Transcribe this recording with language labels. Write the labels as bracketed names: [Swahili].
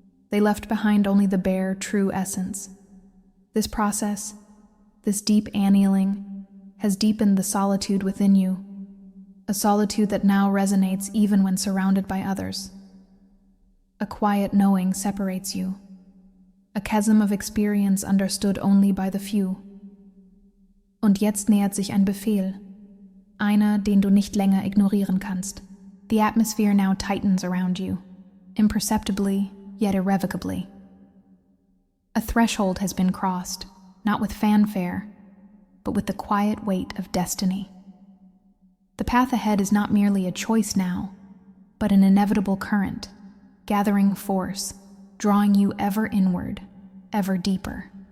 [English] They left behind only the bare, true essence. This process, this deep annealing, has deepened the solitude within you, a solitude that now resonates even when surrounded by others. A quiet knowing separates you, a chasm of experience understood only by the few. [German] Und jetzt nähert sich ein Befehl, einer, den du nicht länger ignorieren kannst. [English] The atmosphere now tightens around you, imperceptibly, yet irrevocably. A threshold has been crossed, not with fanfare, but with the quiet weight of destiny. The path ahead is not merely a choice now, but an inevitable current, gathering force, drawing you ever inward, ever deeper.